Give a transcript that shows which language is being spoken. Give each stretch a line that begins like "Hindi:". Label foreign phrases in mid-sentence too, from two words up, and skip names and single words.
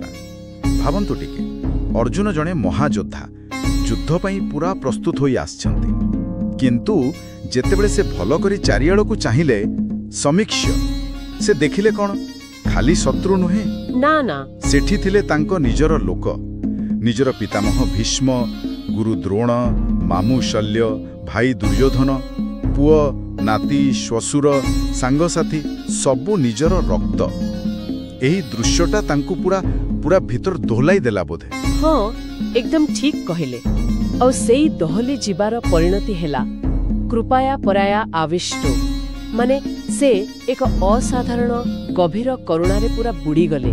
Odia: ଭାବନ୍ତୁ ଟିକେ, ଅର୍ଜୁନ ଯେଉଁ ମହାଯୋଦ୍ଧା ଯୁଦ୍ଧ ପାଇଁ ପୂରା ପ୍ରସ୍ତୁତ ହୋଇ ଆଛନ୍ତି, କିନ୍ତୁ ଯେତେବେଳେ ସେ ଭଲ କରି ଚାରିଆଡ଼ କୁ ଚାହିଁ ସମୀକ୍ଷ ସେ ଦେଖିଲେ କଣ ଖାଲି ଶତ୍ରୁ ନୁହେଁ ନା ନା, ସେଠି ଥିଲେ ତାଙ୍କ ନିଜର ଲୋକ, ନିଜର ପିତାମହ ଭୀଷ୍ମ, ଗୁରୁ ଦ୍ରୋଣ, ମାମୁଁ ଶଲ୍ୟ, ଭାଇ ଦୁର୍ଯୋଧନ, ପୁଅ ନାତି ଶ୍ୱଶୁର ସାଙ୍ଗସାଥୀ ସବୁ ନିଜର ରକ୍ତ। ଏହି ଦୃଶ୍ୟଟା ତାଙ୍କୁ ପୂରା ପୂରା ଭିତର ଦୋହଲାଇ ଦେଲା ବୋଧେ। ହଁ ଏକଦମ ଠିକ୍ କହିଲେ। ଆଉ ସେଇ ଦୋହଲି ଯିବାର ପରିଣତି ହେଲା
Sanskrit: कृपया पराया आविष्टो,
Odia: ମାନେ ସେ ଏକ ଅସାଧାରଣ ଗଭୀର କରୁଣାରେ ପୂରା ବୁଡ଼ି ଗଲେ।